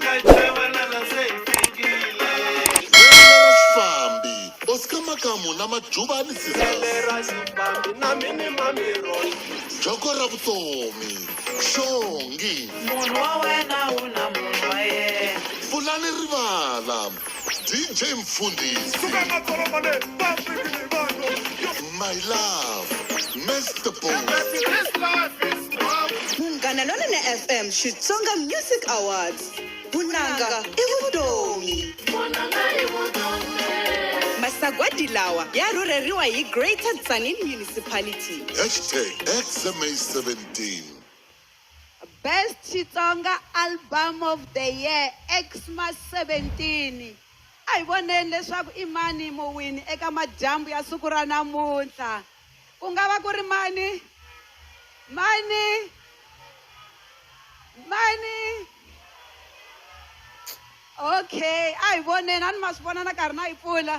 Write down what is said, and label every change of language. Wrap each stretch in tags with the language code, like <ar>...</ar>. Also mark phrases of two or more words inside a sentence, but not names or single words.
<ts>Vele xifambi, Makam na Majubani Sisters. Joko ra vutomi, Xongi. Fulani Rivala, DJ Mfundisi.</ts> <en>My love, Mr.</en> <ts>Munghana Lonene FM Xitsonga Music Awards. Vunanga I vutomi. Masagwadi lawa ya rhurheriwa hi Greater Lonene Municipality.</ts> <en>Hashtag Xitsonga 17. Best Xitsonga Album of the Year Xmas 17.</en> <ts>Ai voneni leswaku I mani muwini eka majambu ya siku ra namuntlha. Ku nga va ku ri mani? Okay, ai voneni a ni ma swi vona na karhi na yi pfula.</ts>